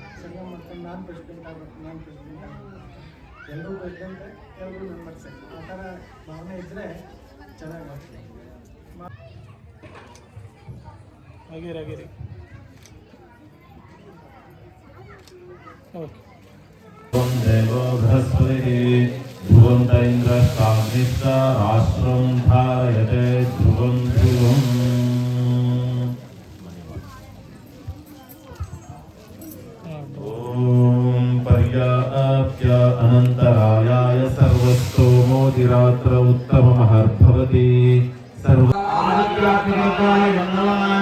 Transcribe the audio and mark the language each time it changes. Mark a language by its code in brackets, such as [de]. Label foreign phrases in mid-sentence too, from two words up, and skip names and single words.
[kn] ಸಂಘ ಮಾಡ್ಕೊಂಡು ನಾನು ಪ್ರೆಸಿಡೆಂಟ್ ಆಗಬೇಕು, ನಾನು ಪ್ರೆಸಿಡೆಂಟ್ ಆಗಬೇಕು, ಎಲ್ಲರೂ ಪ್ರೆಸಿಡೆಂಟ್, ಎಲ್ಲರೂ ಮೆಂಬರ್ಸೇ. ಆ ಥರ ಭಾವನೆ ಇದ್ದರೆ ಚೆನ್ನಾಗಾಗ್ತದೆ. ಆಗಿರಿ ಓಕೆ. [sa] देवो बृहस्पतिः ध्रुवन्त इन्द्रस्ताग्निश्च राष्ट्रं धारयते ध्रुवं ध्रुवम् ॐ पर्याप्य अनन्तरायाय सर्वस्तोमोतिरात्र उत्तममहर्भवति सर्व आदित्यात्मकाय नमः